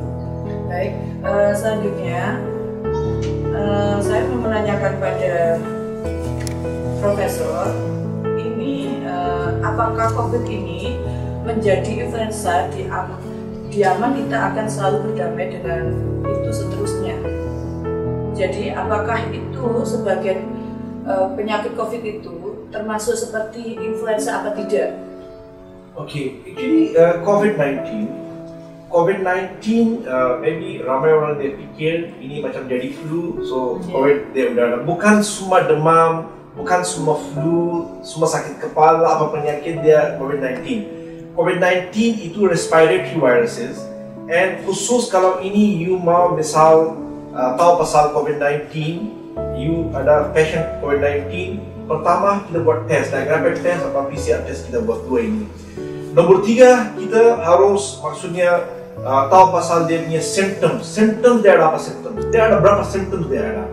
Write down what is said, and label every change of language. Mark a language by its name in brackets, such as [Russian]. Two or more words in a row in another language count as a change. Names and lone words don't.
[Indonesian] Baik, selanjutnya saya mau menanyakan pada Profesor, ini apakah COVID ini menjadi influenza di aman kita akan selalu berdamai dengan itu seterusnya? Jadi apakah itu sebagian penyakit COVID itu termasuk seperti influenza apa tidak? [Malay] Oke, jadi COVID-19 maybe ramai orang dia fikir ini macam jadi flu, so COVID dia udah ada. Bukan semua demam, bukan semua flu, semua sakit kepala apa penyakit dia COVID-19. COVID-19 itu [English] respiratory viruses, [Malay] and khusus kalau ini you mau misal tahu pasal COVID-19, you ada patient COVID-19, pertama kita buat test, [English] rapid test [Malay] atau [English] PCR test, [Malay] kita buat dua ini. Nomor 3, kita harus maksudnya tahu pasal dia punya symptoms dia ada apa symptoms, dia ada berapa symptoms dia ada.